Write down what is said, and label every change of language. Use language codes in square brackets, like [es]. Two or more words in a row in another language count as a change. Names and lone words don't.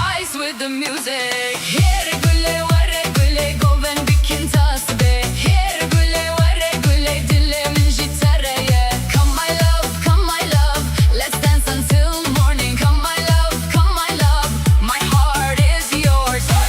[en] dance with the music. [ku] Here güle vare güle goven bikin tas be. Here güle vare güle dilimin jitareye. [en] Come my love, let's dance until morning. Come my love, my heart is yours.